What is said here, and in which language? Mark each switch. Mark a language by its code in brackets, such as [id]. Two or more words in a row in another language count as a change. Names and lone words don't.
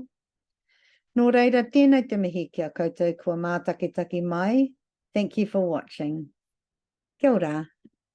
[mi] Nō reira, tēnei te mihi kia koutou kua mātakitaki mai. [en] Thank you for watching. [mi] Kia ora.